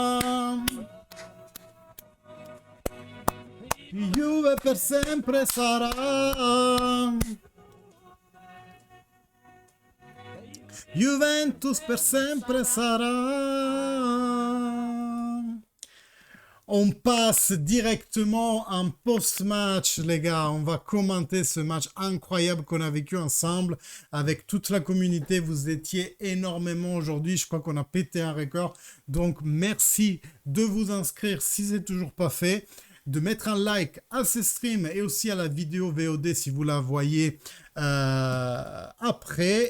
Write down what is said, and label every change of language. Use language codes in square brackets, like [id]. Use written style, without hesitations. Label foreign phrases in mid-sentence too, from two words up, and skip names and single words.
[it] Juve per sempre sarà. Juventus per sempre sarà. [fr] On passe directement en post-match, les gars. On va commenter ce match incroyable qu'on a vécu ensemble avec toute la communauté. Vous étiez énormément aujourd'hui. Je crois qu'on a pété un record. Donc, merci de vous inscrire si ce n'est toujours pas fait, de mettre un like à ce stream et aussi à la vidéo VOD si vous la voyez après.